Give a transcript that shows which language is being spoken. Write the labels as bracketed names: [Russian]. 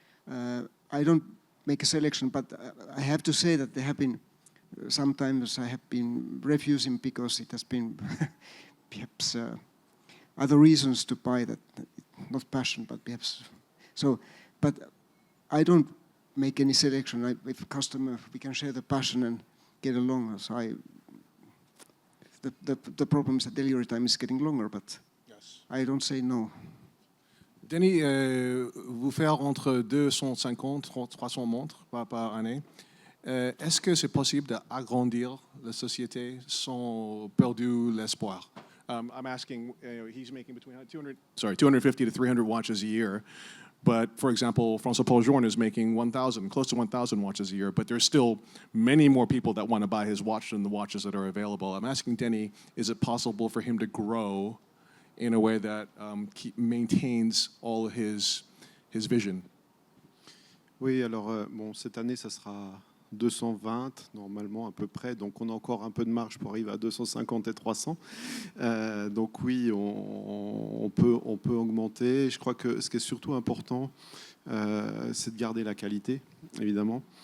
[English] I don't make a selection, but I have to say that there have been, sometimes I have been refusing because it has been perhaps other reasons to buy that, not passion, but perhaps. So, but I don't make any selection. With a customer, we can share the passion and get along. So the problem is that delivery time is getting longer, but yes. I don't say no. [French] Denis, vous faire entre 250 300 montres par année. Est-ce que c'est possible d'agrandir la société sans perdre l'espoir? [English] I'm asking, he's making between 250 to 300 watches a year. But, for example, François-Paul Journe is making close to 1,000 watches a year, but there's still many more people that want to buy his watch than the watches that are available. I'm asking Denis, is it possible for him to grow in a way that maintains all his vision? [French] Oui, alors, cette année, ça sera 220 normalement à peu près, donc on a encore un peu de marge pour arriver à 250 et 300. Donc oui, on peut augmenter. Je crois que ce qui est surtout important, c'est de garder la qualité, évidemment.